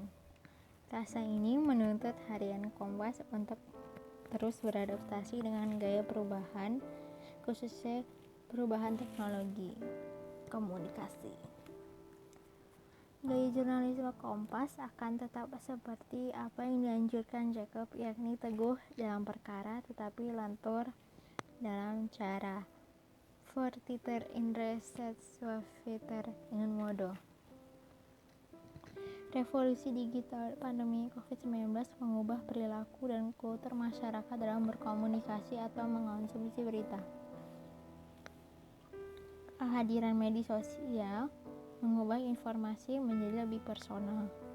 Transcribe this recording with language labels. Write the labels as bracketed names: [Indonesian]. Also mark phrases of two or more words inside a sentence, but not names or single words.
[Indonesian] Rasa ini menuntut harian Kompas untuk terus beradaptasi dengan gaya perubahan, khususnya perubahan teknologi komunikasi. Gaya jurnalisme Kompas akan tetap seperti apa yang dianjurkan Jacob, yakni teguh dalam perkara tetapi lentur dalam cara. [Latin] Fortiter in res et suaviter in modo. [Indonesian] Revolusi digital pandemi COVID-19 mengubah perilaku dan kultur masyarakat dalam berkomunikasi atau mengonsumsi berita. Kehadiran media sosial mengubah informasi menjadi lebih personal.